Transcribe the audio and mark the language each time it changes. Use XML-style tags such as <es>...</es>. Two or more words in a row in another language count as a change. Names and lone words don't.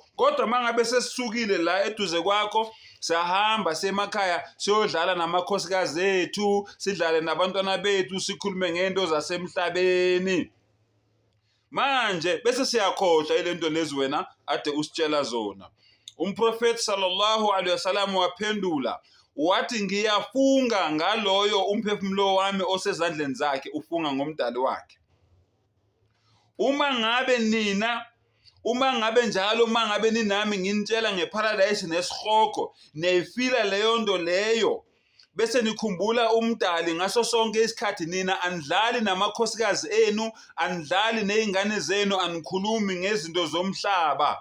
<zu>Kodwa mangabe sesisukile la eduze kwakho, siyahamba semakhaya siyodlala namakhosikazi ethu, sidlale nabantwana bethu, sikhulume ngento zasemhlabeni. Manje bese siyakhohlwa ilento lezi wena ade usitshela zona. Umprofeti</zu> <ar>صلى الله عليه وسلم</ar> <zu>waphendula wathi, ngiyafunga ngaloyo umphefumulo wami osezandleni zakhe, ufunga ngomdali wakhe. Uma ngabe njalo, uma ngabe ninami nginitshela ngeparadise nesihogo, neyifila leyo nto leyo, bese nikhumbula umdali ngaso sonke isikhathi, nina anidlali namakhosikazi enu, anidlali nezingane zenu, anikhulumi ngezinto zomhlaba.</zu>